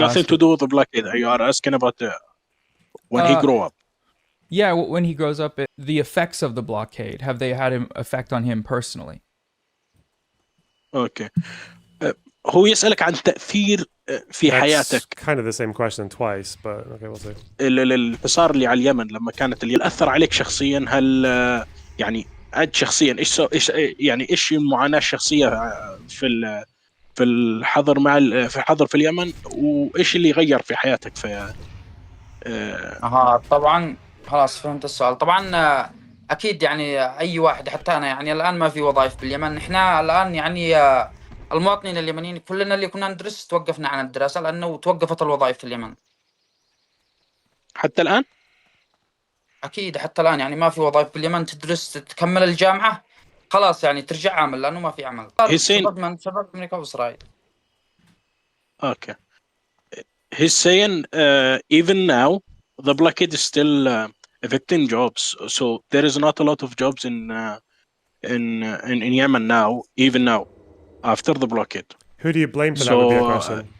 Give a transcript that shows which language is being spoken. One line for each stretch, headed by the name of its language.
English: nothing to do with the blockade. You are asking about when he grew up. Yeah, when he grows up, the effects of the blockade, have they had an effect on him personally?
Arabic: Okay. هو يسألك عن تأثير في
English: That's
Arabic: حياتك
English: kind of the same question twice, but okay, we'll see.
Arabic: الحصار اللي على اليمن لما كانت اللي أثر عليك شخصيا. هل يعني أنت شخصيا إيش يعني إيش المعاناة الشخصية في الحظر في الحظر في اليمن، وإيش اللي غير في حياتك في طبعا خلاص فهمت السؤال. طبعا اكيد يعني اي واحد حتى انا يعني الان ما في وظائف باليمن. احنا الان يعني المواطنين اليمنيين كلنا اللي كنا ندرس توقفنا عن الدراسة لانه توقفت الوظائف في اليمن. حتى الآن؟ اكيد حتى الان يعني ما في وظائف باليمن. تدرس تكمل الجامعة خلاص يعني ترجع عمل لانه ما في عمل. سبب امريكا واسرائيل.
English: Okay. He's saying even now the blockade is still evicting jobs, so there is not a lot of jobs in Yemen now, even now after the blockade. Who do you blame for that would be a question.